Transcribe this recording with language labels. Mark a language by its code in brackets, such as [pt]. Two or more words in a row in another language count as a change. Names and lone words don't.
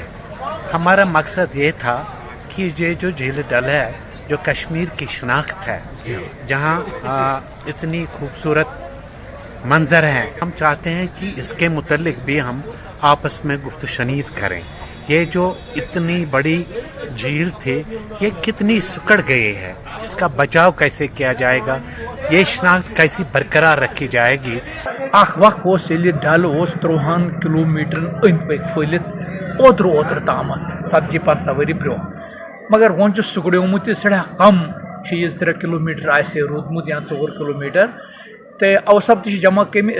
[ur] ہمارا مقصد یہ تھا کہ یہ جو جھیل ڈل ہے جو کشمیر کی شناخت ہے، جہاں اتنی خوبصورت منظر ہیں، ہم چاہتے ہیں کہ اس کے متعلق بھی ہم آپس میں گفت و شنید کریں۔ یہ جو اتنی بڑی جھیل تھی یہ کتنی سکڑ گئی ہے، اس کا بچاؤ کیسے کیا جائے گا، یہ شناخت کیسی برقرار رکھی جائے گی۔ [ks] اخ وقت ڈل 30 کلومیٹر أنٛدۍ پٔکۍ پھٔہلِتھ اوتر تامتھ 40-50 ؤری برو، مگر وۄنۍ چھُ سُکڑیومُت یہِ سٮ۪ٹھاہ کم چیٖز 3 کلومیٹر آسہِ روٗدمُت یا 4 کلومیٹر، تہٕ اوسب تہِ چھِ جمع کٔرمٕتۍ۔